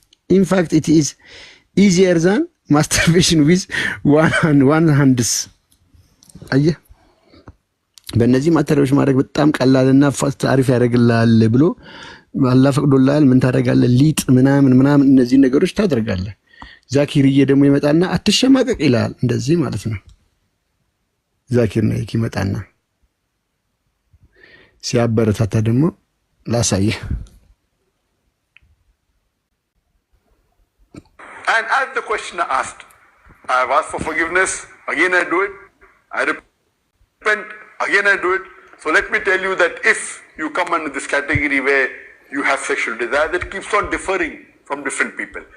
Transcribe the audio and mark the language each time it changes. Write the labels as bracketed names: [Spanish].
[English] In fact, it is easier than masturbation with one hands. [Amharic] አየህ በእነዚህ ማተሪያዎች ማድረግ በጣም ቀላልና ፋስት አሪፍ ያደርግልሃል ብሎ አላህ ፈቅዶልሃል። ምን ታደርጋለህ? ሊጥ ምናምን እነዚህ ነገሮች ታደርጋለህ። ዛኪርዬ ደግሞ ይመጣና አትሸማቀቅ ይላል። እንደዚህ ማለት ነው። ዛኪር ነው ይመጣና ሲያበረታታ ደግሞ ላሳየህ። [English] And as the questioner asked, I have asked for forgiveness, again I do it. I repent, again I do it. So let me tell you that if you come under this category where you have sexual desire, that keeps on differing from different people.